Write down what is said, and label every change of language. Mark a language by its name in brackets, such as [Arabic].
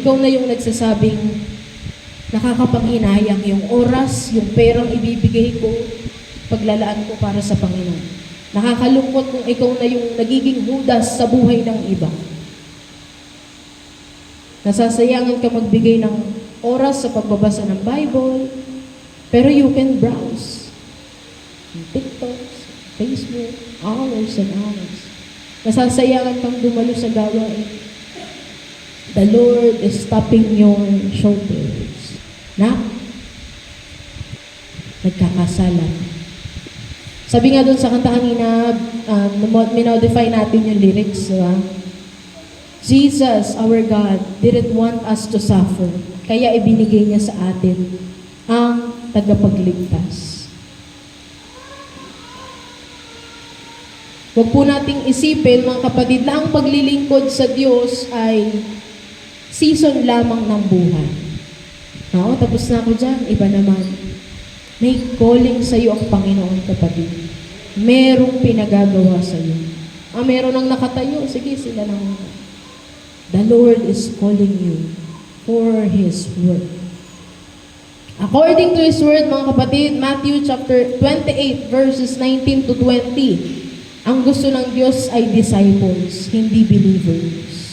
[Filipino] Ikaw na yung nagsasabing nakakapanghinayang yung oras, yung perang ibibigay ko, paglalaan ko para sa Panginoon. Nakakalungkot kung ikaw na yung nagiging Judas sa buhay ng iba. Nasasayangan ka magbigay ng oras sa pagbabasa ng Bible, pero [English] you can browse. TikTok, Facebook, hours and hours. [Filipino] Nasasayangan kang dumalo sa gawain. [English] The Lord is tapping your shoulders. Na? [Filipino] Nagkakasala. Sabi nga doon sa kanta kanina, minodify natin yung lyrics, diba? [English] Jesus, our God, didn't want us to suffer. [Filipino] Kaya ibinigay niya sa atin ang tagapagligtas. Huwag po nating isipin, mga kapatid, na ang paglilingkod sa Diyos ay season lamang ng buhay. No? Tapos na ako dyan, iba naman. May calling sa iyo ang Panginoon, kapatid. Merong pinagagawa sa iyo. Meron nang nakatayo, sige, sila lang. [English] The Lord is calling you for His word. [Filipino] According to His word, mga kapatid, Matthew chapter 28, verses 19 to 20, ang gusto ng Diyos ay disciples, hindi believers.